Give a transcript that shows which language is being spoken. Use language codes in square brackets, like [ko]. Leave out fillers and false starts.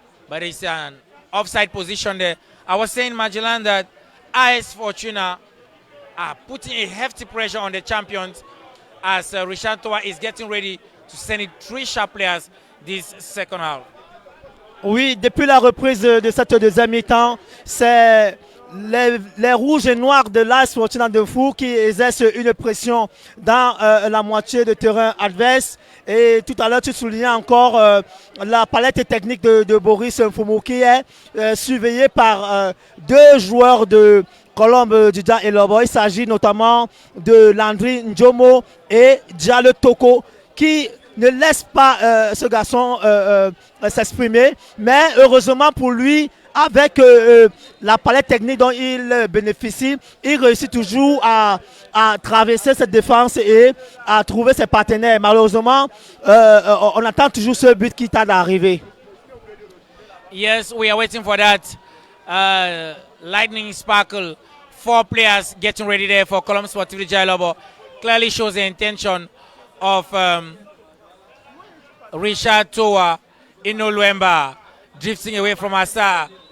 [en] but it's an offside position there. I was saying, Magellan, that AS Fortuna are putting a hefty pressure on the champions as Richard Toa is getting ready to send in 3 sharp players this second half. [fr] Oui, depuis la reprise de cette deuxième mi-temps, c'est les rouges et noirs de l'AS Fortuna de Mfou qui exercent une pression dans la moitié de terrain adverse. Et tout à l'heure, tu soulignais encore la palette technique de Brice Sindjo qui est surveillée par 2 joueurs de Colombe du Dja et Lobo. Il s'agit notamment de Landry Njomo et Diallo Toko qui ne laisse pas ce garçon s'exprimer. Mais heureusement pour lui, avec la palette technique dont il bénéficie, il réussit toujours à traverser cette défense et à trouver ses partenaires. Malheureusement, on attend toujours ce but qui tarde à arriver. [en] Yes, we are waiting for that lightning sparkle. 4 players getting ready there for Colombe Sportive de Dja Lobo. Clearly shows the intention of Richard Toa Inoluemba drifting away from Asaah.